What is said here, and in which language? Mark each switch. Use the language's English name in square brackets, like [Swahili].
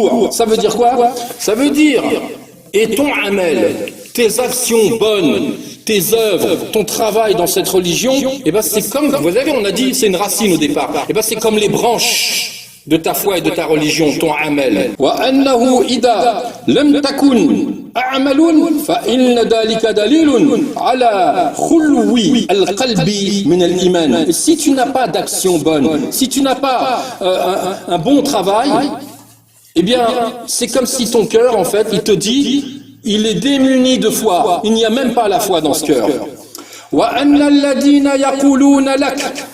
[French] Ça veut dire quoi? Ça veut dire, et ton amal, tes actions bonnes, tes œuvres, ton travail dans cette religion, eh bien, c'est comme, vous savez, on a dit, c'est une racine au départ. Eh bien, c'est comme les branches de ta foi et de ta religion, ton amal. [Arabic] وأنه إذا لم تكن أعمل فإن ذلك دليل على خلو القلب من الإيمان. [French] Si tu n'as pas d'action bonne, si tu n'as pas un bon travail, eh bien, c'est comme si ton cœur, en fait, il te dit, il est démuni de foi. Il n'y a même pas la foi dans ce cœur. [Arabic] وأن الذين يقولون لك.